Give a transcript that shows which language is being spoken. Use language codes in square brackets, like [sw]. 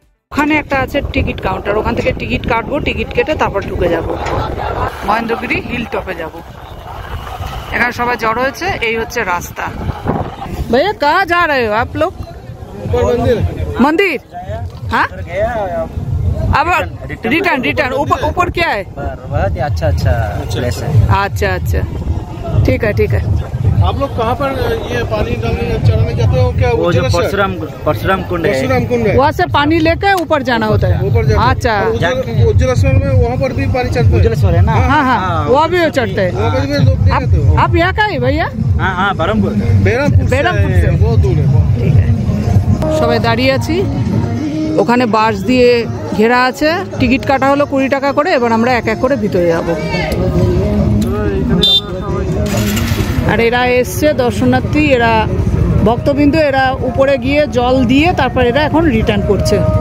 [bn] ওখানে একটা আছে টিকিট কাউন্টার, ওখান থেকে টিকিট কাটবো, টিকিট কেটে তারপর ঢুকে যাব, মহেন্দ্রগিরি হিল টপে যাব। এখানে সবাই জড়ো হয়েছে, এই হচ্ছে রাস্তা। [hi] भैया कहाँ जा रहे हो आप लोग? मंदिर। हाँ अब रिटर्न ऊपर क्या है? बहुत ही अच्छा प्लेस है। अच्छा अच्छा ठीक है। आप लोग कहाँ पर ये पानी डालने चढ़ाने जाते हो क्या? वो जो परशुराम कुंड है, वहाँ से पानी लेकर ऊपर जाना होता है। ऊपर जाते हैं। अच्छा उज्जैन में वहाँ पर भी पानी चढ़ता है। उज्जैन है ना? हाँ वो भी चढ़ते हैं। वहाँ पर भी लोग नहीं रहते हो। आप यहाँ का है भैया? हाँ बरहमपुर से बहुत दूर है। [bn] ঠিক আছে, সবাই দাঁড়িয়ে আছি, ওখানে বাঁশ দিয়ে ঘেরা আছে, টিকিট কাটা হলো 20 টাকা করে। এবার আমরা এক এক করে ভিতরে যাব। আর এরা এসছে দর্শনার্থী, এরা ভক্তবিন্দু, এরা উপরে গিয়ে জল দিয়ে তারপর এরা এখন রিটার্ন করছে।